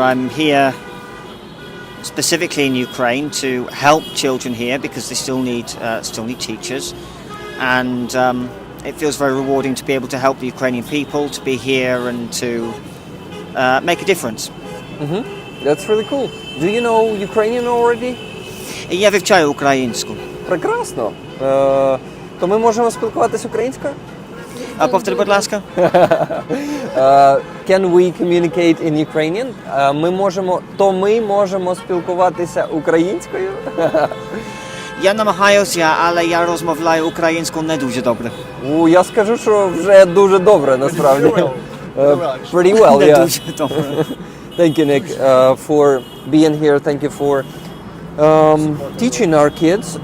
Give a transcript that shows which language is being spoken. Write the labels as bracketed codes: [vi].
[en] I'm here specifically in Ukraine to help children here because they still need teachers, and it feels very rewarding to be able to help the Ukrainian people, to be here and to make a difference. That's really cool. Do you know Ukrainian already? [uk] Я вивчаю українську. Прекрасно. То ми можемо спілкуватися українською? Повтори, будь ласка. [en] Can we communicate in Ukrainian? [uk] Ми можемо спілкуватися українською? Я намагаюся, але я розмовляю українською не дуже добре. Я скажу, що вже дуже добре, насправді. [en] Pretty well, [uk] Не [en] yeah. [uk] дуже добре. [en] Thank you, Nick, for being here. Thank you for teaching our kids.